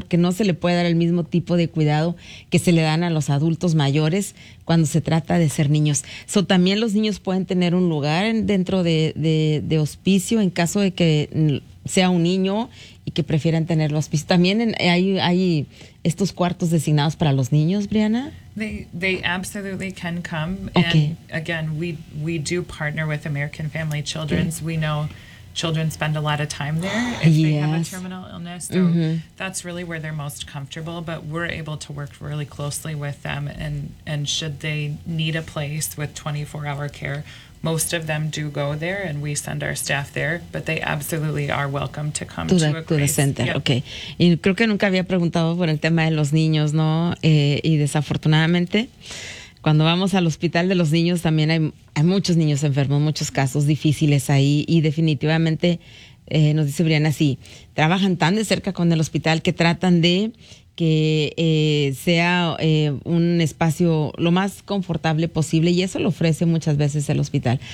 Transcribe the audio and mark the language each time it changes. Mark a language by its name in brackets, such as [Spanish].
[Spanish] Porque no se le puede dar el mismo tipo de cuidado que se le dan a los adultos mayores cuando se trata de ser niños. So, también los niños pueden tener un lugar dentro de hospicio en caso de que sea un niño y que prefieran tener los hospicio. También hay estos cuartos designados para los niños, Brianna. [English] They absolutely can come. Okay. And again, we do partner with American Family Children's. Okay. We know children spend a lot of time there if yes. they have a terminal illness. So mm-hmm. that's really where they're most comfortable. But we're able to work really closely with them. And should they need a place with 24-hour care, most of them do go there and we send our staff there, but they absolutely are welcome to come to a Grace. To the center, yep. Okay. [Spanish] Y creo que nunca había preguntado por el tema de los niños, ¿no? Y desafortunadamente, cuando vamos al hospital de los niños, también hay muchos niños enfermos, muchos casos difíciles ahí. Y definitivamente, nos dice Brianna, sí, trabajan tan de cerca con el hospital que tratan de que sea un espacio lo más confortable posible y eso lo ofrece muchas veces el hospital.